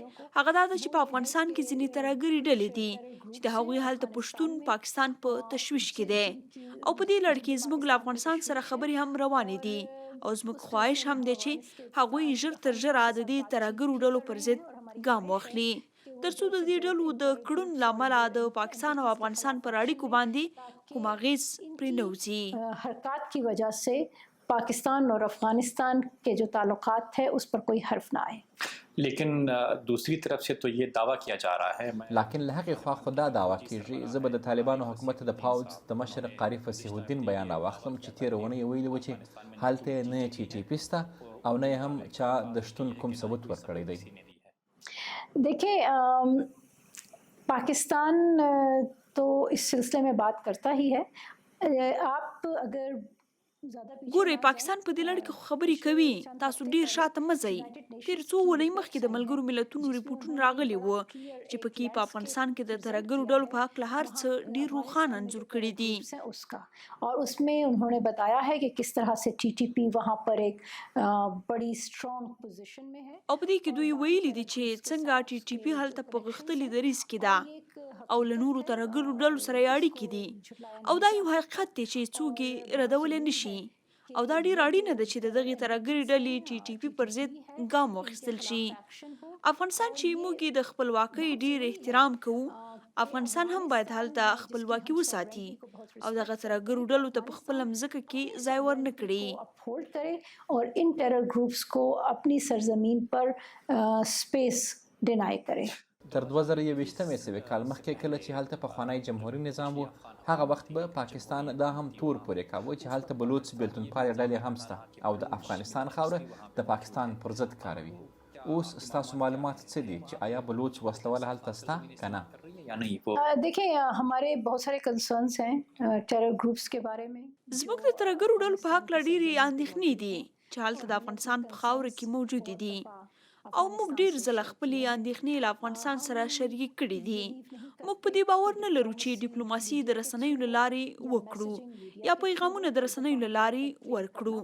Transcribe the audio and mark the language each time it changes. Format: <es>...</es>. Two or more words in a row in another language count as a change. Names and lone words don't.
<ps>هغه دا ده چې په افغانستان کې ځینې ترهګرې ډلې دي چې د هغوی هلته پښتون پاکستان په تشویش کې دی او په دې لړ کې زموږ له افغانستان سره خبرې هم روانې دي او زموږ خواهش هم دی چې هغوی ژر تر ژره د دې ترهګرو ډلو پر ضد ګام واخلي تر څو د دې ډلو د کړنو له امله د پاکستان او افغانستان پر اړیکو باندې کوم اغیز پرې نه وځي.</ps> <ur>حرکت کی وجہ سے پاکستان اور افغانستان کے جو تعلقات ہے اس پر کوئی حرف نہ آئے. لیکن دوسری طرف سے تو یہ دعویٰ کیا جا رہا ہے</ur> <ps>لکن له هغې خوا خو دا دعوه کېږي زه به د طالبانو حکومت د پوځ د مشر قاری فصیح الدین بیان راواخلم چې تېره اونۍ یې ویلي وو چې هلته یې نه ټي ټي پي شته او نه یې هم چا د شتون کوم ثبوت ورکړی دی.</ps> <ur>دیکھیے پاکستان تو اس سلسلے میں بات کرتا ہی ہے. آپ اگر</ur> <ps>ګورئ پاکستان په دې لړ کې خبرې کوي تاسو ډیر شاته مه ځئ. تیر څو اونۍ مخکې د ملګرو ملتونو ریپورټونه راغلي وو چې پکې په افغانستان کې د ترهګرو ډلو په هکله هر څه ډیر روښانه انځور کړي دي.</ps> <ur>اس کا اور اس میں انہوں نے بتایا ہے کہ کس طرح سے ٹی ٹی پی وہاں پر ایک بڑی</ur> <en>strong position</en> <ur>میں ہے.</ur> <ps>او په دې کې دوی ویلي دي چې څنګه ټي ټي پی هلته په غښتلي دریځ کې ده او له نورو ترهګرو ډلو سره یې اړیکې دي او دا یو حقیقت دی چې څوک یې ردولی نشي او دا ډیر اړینه ده چې د دغې ترهګرې ډلې ټي ټي پی پر ضد ګام واخیستل شي. افغانستان چې موږ یې د خپلواکۍ ډیر احترام کوو افغانستان هم باید هلته خپلواکي وساتي او دغه ترهګرو ډلو ته په خپله مځکه کې ځای ورنه کړي.</ps> <ur>اپہولڈ کرے اور ان</ur> <en>terror groups</en> <ur>کو اپنی سرزمین پر</ur> <en>space deny</en> <ur>کرے.</ur> <ps>تر 2021 سوي کال مخکې کله چې هلته پخوانی جمهوري نظام و هغه وخت به پاکستان دا هم تور پورې کاوه چې هلته بلوچ بیلتونپالې ډلې هم شته او د افغانستان خاوره د پاکستان پر ضد کاروي. اوس ستاسو معلومات څه دي چې آیا بلوچ وسله هلته شته که نه؟</ps> <ur>یا نہیں وہ دیکھیے ہمارے بہت سارے کنسرنز ہیں</ur> <en>terror groups</en> <ur>کے بارے میں.</ur> <ps>زموږ د ترهګرو ډلو په هکله ډېرې اندېښنې دي چې هلته د افغانستان په خاوره کې موجودې دي او موږ ډېر ځله خپلې اندېښنې له افغانستان سره شریک کړي دي. موږ په دې باور نه لرو چې ډیپلوماسي د رسنیو له لارې وکړو یا پیغامونه د رسنیو له لارې ورکړو.</ps>